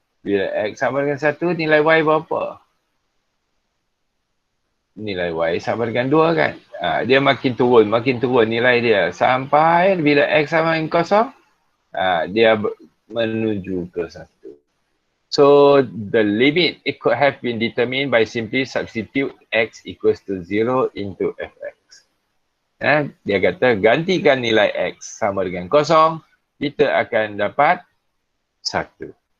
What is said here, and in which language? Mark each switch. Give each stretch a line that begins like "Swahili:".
Malay: Bila x sama dengan 1, nilai y berapa? Nilai y sama dengan 2 kan? Dia makin turun nilai dia. Sampai bila x sama dengan 0, dia menuju ke 1.
English: So the limit, it could have been determined by simply substitute x equals to 0 into fx.
Malay: Dia kata gantikan nilai x sama dengan 0, kita akan dapat 1.